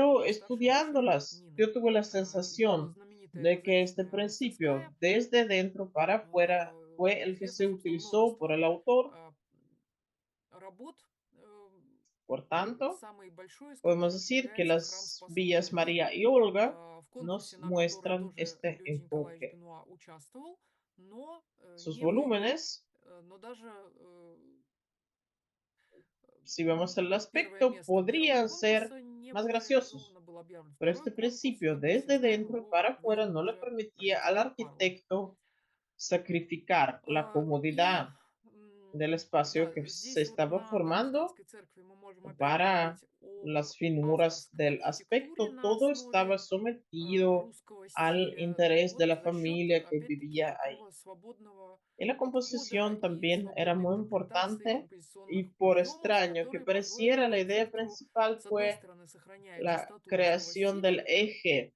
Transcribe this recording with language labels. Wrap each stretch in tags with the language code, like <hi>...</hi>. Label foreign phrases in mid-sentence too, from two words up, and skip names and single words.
<es>pero</es> <ru>его старшей дочери</ru> <es>estudiándolas,</es> <ru>Нины.</ru> <es>yo tuve la</es> <ru>Его</ru> <es>sensación</es> <ru>знаменитая</ru> <es>de que este</es> <ru>мозаичная</ru> <es>principio,</es> <ru>мастерская</ru> <es>desde dentro para afuera, fue el que</es> <ru>известно,</ru> <es>se</es> <ru>собственно,</ru> <es>utilizó por</es> <ru>множеством</ru> <es>el autor.</es> <ru>работ,</ru> <es>Por tanto,</es> <ru>самый большой из</ru> <es>podemos</es> <ru>которых</ru> <es>decir que</es> <ru>является храм</ru> <es>las</es> <ru>Спаса</ru> <es>villas</es> <ru>Богородицы,</ru> <es>María y Olga</es> <ru>в конкурсе</ru> <es>nos</es> <ru>на который</ru> <es>muestran</es> <ru>тоже</ru> <es>este</es> <ru>Леонтий Николаевич</ru> <es>enfoque.</es> <ru>Бенуа участвовал, но</ru> <es>Sus</es> <ru>не выиграл.</ru> <es>volúmenes,</es> <ru>Но даже</ru> <es>si vemos el</es> <ru>первое</ru> <es>aspecto,</es> <ru>место первого</ru> <es>podrían ser</es> <ru>конкурса не</ru> <es>más</es> <ru>было</ru> <es>graciosos,</es> <ru>реализовано, был объявлен</ru> <es>pero</es> <ru>второй</ru> <es>este</es> <ru>конкурс,</ru> <es>principio</es> <ru>и мы все</ru> <es>desde</es> <ru>знаем,</ru> <es>dentro</es> <ru>его</ru> <es>para afuera</es> <ru>выиграл</ru> <es>no le</es> <ru>уже</ru> <es>permitía al</es> <ru>архитектор Парлов.</ru> <es>arquitecto sacrificar la</es> <ru>И</ru> <es>comodidad del espacio</es> <ru>да,</ru> <es>que se</es> <ru>здесь вот</ru> <es>estaba</es> <ru>на</ru> <es>formando</es> <ru>Дармштадтской церкви мы можем опять</ru> <es>para</es> <ru>говорить о</ru> <es>las finuras del aspecto, todo estaba sometido al interés de la familia que vivía ahí. Y la composición también era muy importante y por extraño que pareciera, la idea principal fue la creación del eje.</es>